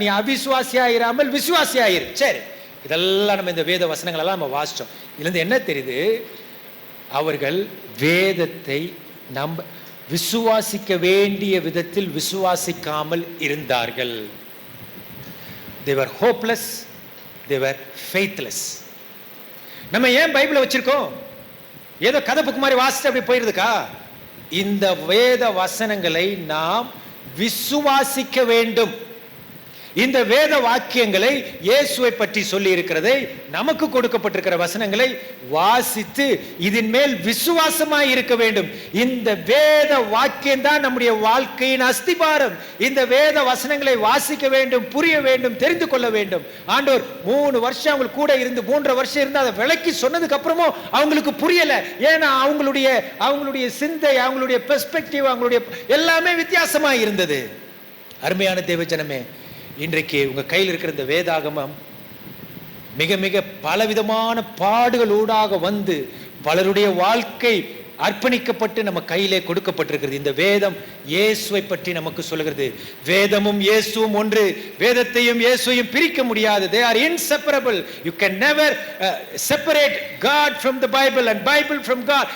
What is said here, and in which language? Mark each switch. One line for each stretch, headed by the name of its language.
Tamil: நீ அவிசுவாசியாயிராமல் விசுவாசியாயிரு. சரி, இதெல்லாம் நம்ம இந்த வேத வசனங்கள் எல்லாம் நம்ம வாசிச்சோம். இதுல இருந்து என்ன தெரியுது? அவர்கள் வேதத்தை நம்ப விசுவாசிக்க வேண்டிய விதத்தில் விசுவாசிக்காமல் இருந்தார்கள்.
English: They were hopeless, they were faithless.
Tamil: நம்ம ஏன் பைபிளை வச்சிருக்கோம்? ஏதோ கதை புக்கு மாதிரி வாசிச்சு அப்படி போயிருதுக்கா? இந்த வேத வசனங்களை நாம் விசுவாசிக்க வேண்டும். இந்த வேத வாக்கியங்களை, இயேசுவை பற்றி சொல்லி இருக்கிறதை, நமக்கு கொடுக்கப்பட்டிருக்கிற வசனங்களை வாசித்து இதன் மேல் விசுவாசமாய் இருக்க வேண்டும். இந்த வேத வாக்கியம் தான் நம்முடைய வாழ்க்கையின் அஸ்திபாரம். இந்த வேத வசனங்களை வாசிக்க வேண்டும், புரிய வேண்டும், தெரிந்து கொள்ள வேண்டும். ஆண்டவர் 3 வருஷம் அவங்க கூட இருந்து 3.5 வருஷம் இருந்து அதை விளக்கி சொன்னதுக்கு அப்புறமும் அவங்களுக்கு புரியல. ஏன்னா அவங்களுடைய சிந்தை, அவங்களுடைய பெர்ஸ்பெக்டிவ், அவங்களுடைய எல்லாமே வித்தியாசமா இருந்தது. அருமையான தேவஜனமே, இன்றைக்கு உங்க கையில் இருக்கிற இந்த வேதாகமம் மிக மிக பலவிதமான பாடுகளூடாக வந்து பலருடைய வாழ்க்கை அர்ப்பணிக்கப்பட்டு நம்ம கையிலே கொடுக்கப்பட்டிருக்கிறது. இந்த வேதம் இயேசுவை பற்றி நமக்கு சொல்கிறது. வேதமும் இயேசுவும் ஒன்று. வேதத்தையும் இயேசுவையும் பிரிக்க முடியாது.
English: They are inseparable. You can never separate God from the Bible and Bible from God.